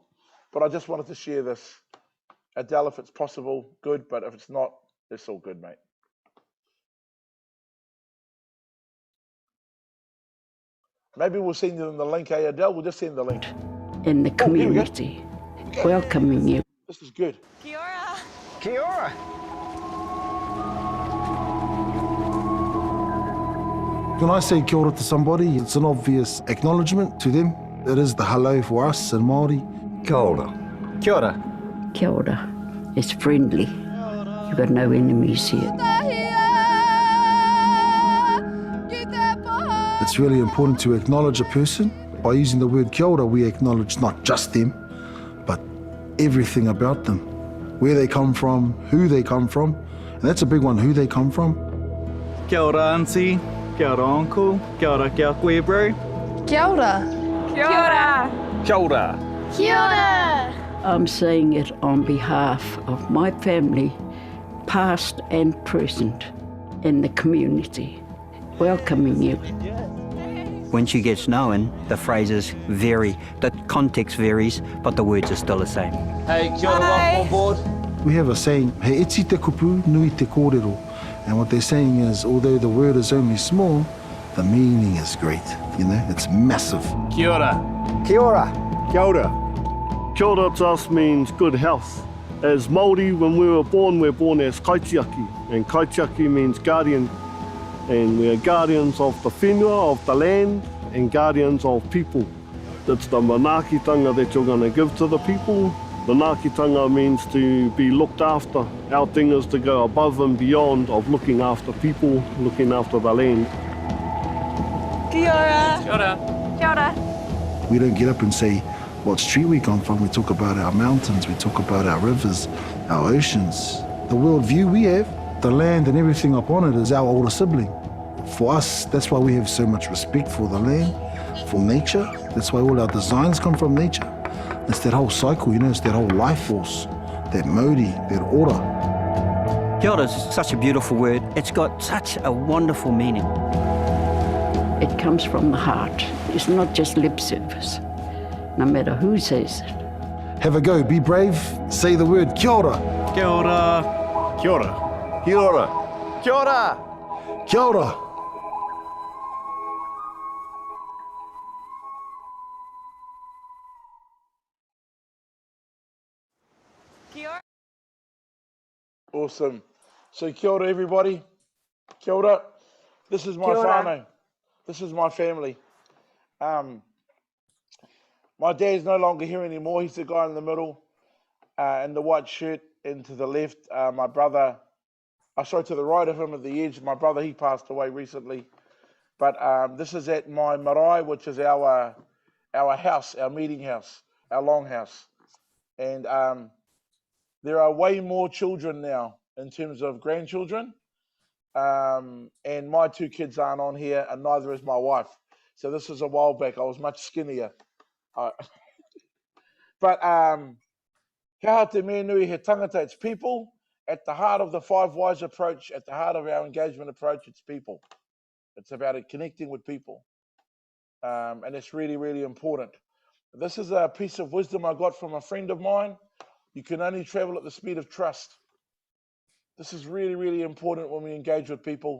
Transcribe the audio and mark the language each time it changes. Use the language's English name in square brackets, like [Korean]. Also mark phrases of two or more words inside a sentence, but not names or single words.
[English] But I just wanted to share this. Adele, if it's possible, good, but if it's not, it's all good, mate. Maybe we'll send them the link, Adele? We'll just send the link. In the community, welcoming you. This is good. [Māori] Kia ora. Kia ora. [English] When I say [Māori] kia ora [English] to somebody, it's an obvious acknowledgement to them. It is the hello for us in Māori. [Māori] Kia ora. Kia ora. Kia ora. [English] It's friendly. You've got no enemies here. It's really important to acknowledge a person. By using the word [Māori] kia ora, [English] we acknowledge not just them, but everything about them. Where they come from, who they come from. And that's a big one, who they come from. [Māori] Kia ora, auntie. Kia ora, uncle. Kia ora, kia koe, bro. Kia ora. Kia ora. Kia ora. Kia ora. [English] I'm saying it on behalf of my family, past and present, in the community, welcoming you. When she gets known, the phrases vary, the context varies, but the words are still the same. [Māori] Hey, kia ora, [English] welcome on board. We have a saying, [Māori] he iti te kupu, nui te kōrero. [English] And what they're saying is, although the word is only small, the meaning is great. You know, it's massive. [Māori] Kia ora. Kia ora. Kia ora. Kia ora [English] to us means good health. As Māori, when we were born, we're born as kaitiaki. And kaitiaki means guardian. And we are guardians of the whenua, of the land, and guardians of people. It's the manaakitanga that you're going to give to the people. Manaakitanga means to be looked after. Our thing is to go above and beyond of looking after people, looking after the land. [Māori] Kia ora. Kia ora. Kia ora. [English] We don't get up and say what street we come from. We talk about our mountains, we talk about our rivers, our oceans. The worldview we have, the land and everything upon it is our older sibling. For us, that's why we have so much respect for the land, for nature. That's why all our designs come from nature. It's that whole cycle, you know, it's that whole life force, that mauri, that order. [Māori] Kia ora [English] is such a beautiful word. It's got such a wonderful meaning. It comes from the heart. It's not just lip service, no matter who says it. Have a go, be brave, say the word [Māori] kia ora. Kia ora. Kia ora. Kia ora. Kia ora. Kia ora. Kia ora. [English] Awesome. So [Māori] kia ora, [English] everybody. [Māori] Kia ora. [English] This is my whānau. This is my family. My dad's no longer here anymore. He's the guy in the middle, in the white shirt, and to the left, my brother, to the right of him at the edge, my brother, he passed away recently. But this is at my marae, which is our house, our meeting house, our longhouse. And there are way more children now in terms of grandchildren. And my two kids aren't on here, and neither is my wife. So this is a while back. I was much skinnier. But [Māori] kia te mea nui he tangata, [English] it's people. At the heart of the Five Whys approach, at the heart of our engagement approach, it's people. It's about connecting with people. And it's really, really important. This is a piece of wisdom I got from a friend of mine. You can only travel at the speed of trust. This is really, really important when we engage with people.